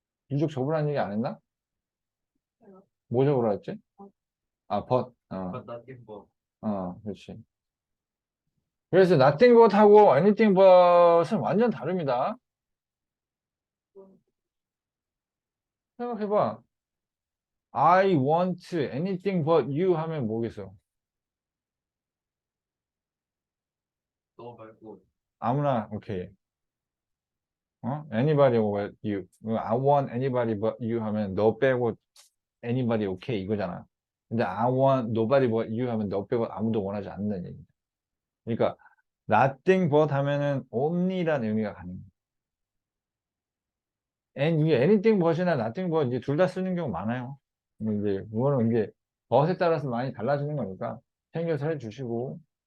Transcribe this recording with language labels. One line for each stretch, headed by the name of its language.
Korean: 유적 적으라는 얘기 안 했나? 뭐 적으라 했지? but. 나긴 뭐 그렇지. 그래서 nothing but 하고 anything but은 완전 다릅니다. 생각해봐.
English: I want anything but you
Korean: 하면 뭐겠어? 너 말고 아무나, 오케이.
English: anybody but you. I want anybody but you
Korean: 하면 너 빼고 anybody 오케이 이거잖아. 근데
English: I want nobody but you
Korean: 하면 너 빼고 아무도 원하지 않는 얘기. 그러니까 nothing but 하면은 only라는 의미가 가능해. 이게 anything but이나 nothing but 이제 둘 다 쓰는 경우 많아요. 이제 그거는 이제 but에 따라서 많이 달라지는 거니까 챙겨서 해주시고.